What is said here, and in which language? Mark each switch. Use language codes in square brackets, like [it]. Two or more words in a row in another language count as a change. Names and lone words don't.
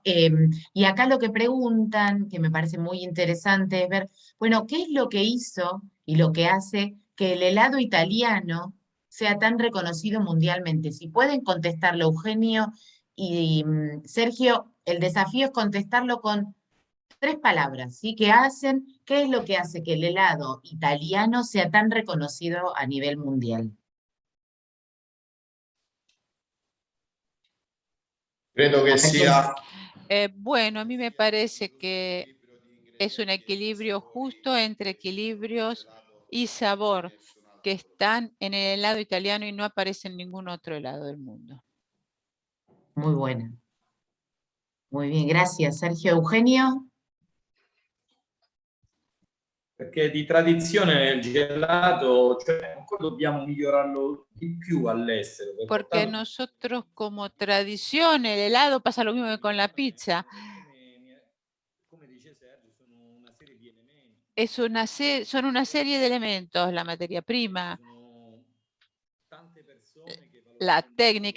[es] Y acá lo que preguntan, que me parece muy interesante, es ver, bueno, ¿qué es lo que hizo y lo que hace que el helado italiano sea tan reconocido mundialmente? Si pueden contestarlo, Eugenio y Sergio, el desafío es contestarlo con 3 palabras, ¿sí? ¿Qué hacen? ¿Qué es lo que hace que el helado italiano sea tan reconocido a nivel mundial? [it] Credo che sia... [es] Bueno, a mí me parece que es un equilibrio justo entre equilibrios y sabor que están en el helado italiano y no aparecen en ningún otro helado del mundo. Muy buena. Muy bien, gracias. Sergio. Eugenio. [it] Perché di tradizione nel gelato, cioè, ancora dobbiamo migliorarlo di più all'estero. [es] Porque nosotros como tradición, el helado pasa lo mismo que con la pizza. Son una serie de elementos, la materia prima, la técnica.